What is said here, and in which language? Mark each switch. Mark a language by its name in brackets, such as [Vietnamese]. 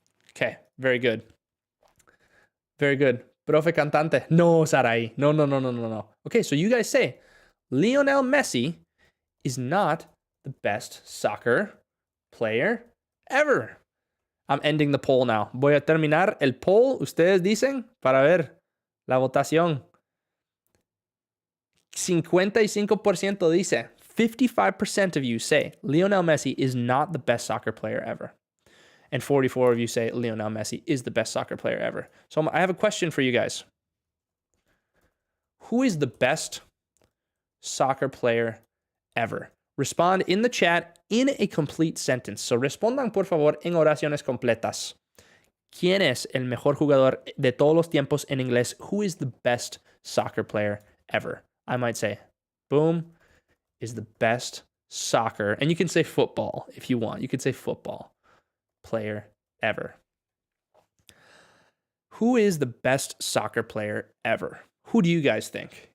[English] Okay, very good. Very good. Profe Cantante. No, Sarai. No. Okay, so you guys say Lionel Messi is not the best soccer player ever. I'm ending the poll now. [Spanish] Voy a terminar el poll. Ustedes dicen para ver la votación. [English] 55% dice, 55% of you say Lionel Messi is not the best soccer player ever. And 44 of you say Lionel Messi is the best soccer player ever. So I have a question for you guys. Who is the best soccer player ever? Respond in the chat in a complete sentence. [Spanish] So respondan, por favor, en oraciones completas. ¿Quién es el mejor jugador de todos los tiempos en inglés? [English] Who is the best soccer player ever? I might say, boom, is the best soccer. And you can say football if you want. You could say football player ever. Who is the best soccer player ever? Who do you guys think?